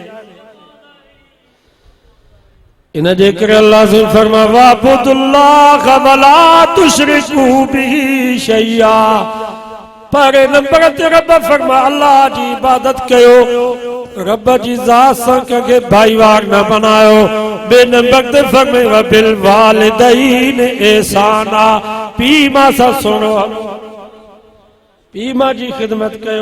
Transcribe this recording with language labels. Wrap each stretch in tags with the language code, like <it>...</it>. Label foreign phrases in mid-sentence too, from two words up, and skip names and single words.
<sd>इन जे करे अल्लाह से फरमा</sd> <ar>واعبدوا الله ولا تشركوا به شيئا.</ar> <sd>पहले नंबर ते रब फरमा अल्लाह जी इबादत कयो, रब जी ज़ात सां कंहिंखे भाईवार न बनायो। ॿिए नंबर ते फरमे</sd> <ar>وبالوالدين إحسانا,</ar> <sd>पीउ माउ सां सुहिणो हलो, पीउ माउ जी ख़िदमत कयो।</sd>